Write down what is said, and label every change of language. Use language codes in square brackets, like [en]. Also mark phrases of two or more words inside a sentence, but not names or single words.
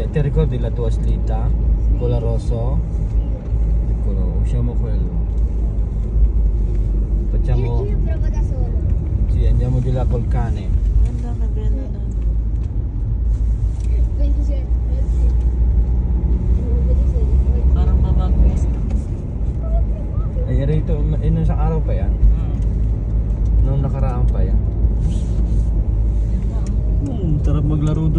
[it] ricordi la tua slitta? Quella rosso? Eccolo, usciamo quello. Facciamo... Io provo da solo. Sì, andiamo di là col cane. [tl] Ganda, [it] che bello [tl] na. 27. Parang mabagwas. Ay, rito, nung isang araw pa yan? Nung nakaraan pa yan? Sarap maglaro doon.